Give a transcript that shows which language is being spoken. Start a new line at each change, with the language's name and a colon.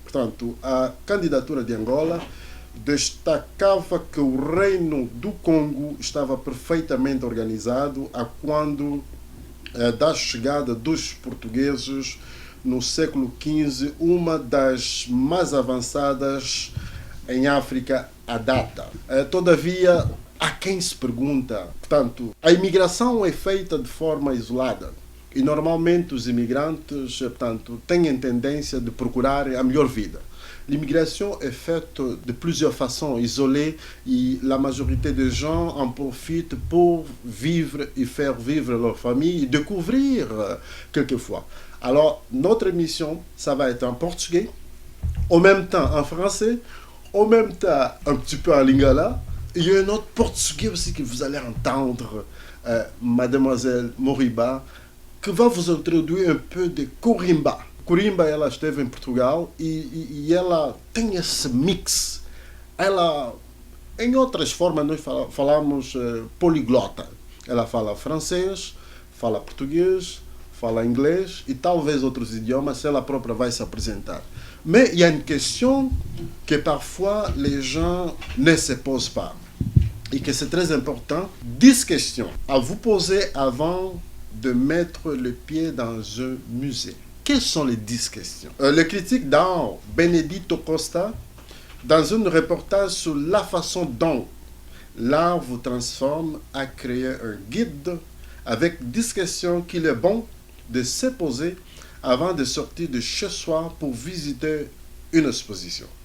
Portuguese: Portanto, a candidatura de Angola destacava que o Reino do Congo estava perfeitamente organizado a quando da chegada dos portugueses no século XV, uma das mais avançadas em África à data. Todavia, há quem se pergunta, portanto, a imigração é feita de forma isolada e normalmente os imigrantes, portanto, têm a tendência de procurar a melhor vida.
French: L'immigration est faite de plusieurs façons, isolée, et la majorité des gens en profitent pour vivre et faire vivre leur famille, et découvrir quelquefois. Alors, notre émission, ça va être en portugais, en même temps en français, en même temps un petit peu en lingala. Il y a un autre portugais aussi que vous allez entendre, Mademoiselle Moriba, que va vous introduire un peu de Corimba.
Portuguese: Corimba, ela esteve em Portugal e ela tem esse mix. Ela, em outras formas, nós falamos poliglota. Ela fala francês, fala português, fala inglês e talvez outros idiomas, ela própria vai se apresentar.
French: Mais il y a une question que parfois les gens ne se posent pas et que c'est très important. 10 questions à vous poser avant de mettre le pied dans un musée. Quelles sont les 10 questions? Le critique d'art Benedito Costa, dans un reportage sur la façon dont l'art vous transforme, a créé un guide avec 10 questions qu'il est bon de se poser avant de sortir de chez soi pour visiter une exposition.